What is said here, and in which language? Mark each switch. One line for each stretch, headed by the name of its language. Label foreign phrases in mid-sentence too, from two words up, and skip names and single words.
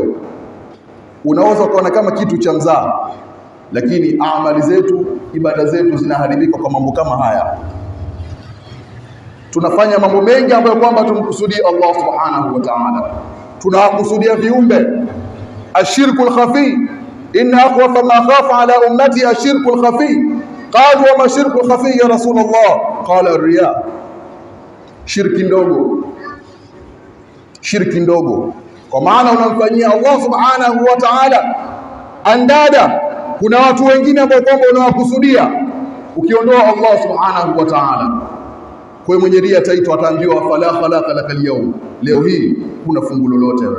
Swahili: Unaweza kuona kama kitu cha mzaa, lakini amali zetu, ibada zetu zinaharibika kwa mambo kama haya. Tunafanya mambo mengi ambayo kwamba tumkusudia Allah
Arabic: سبحانه وتعالى,
Swahili: tunawakusudia viumbe.
Arabic: الشرك الخفي إن أخوف ما خاف على أمتي الشرك الخفي. قالوا وما الشرك الخفي يا رسول الله? قال الرياء.
Swahili: Shirki ndogo, shirki ndogo, kwa maana unamfanyia Allah
Arabic: سبحانه وتعالى
Swahili: andada. Kuna watu wengine ambao kwamba unawakusudia ukiondoa Allah
Arabic: سبحانه وتعالى.
Swahili: Kwa hiyo mwenye ria ataitwa, ataambiwa
Arabic: فلا خلاق لك اليوم,
Swahili: leo hii kuna fungu lolote wewe.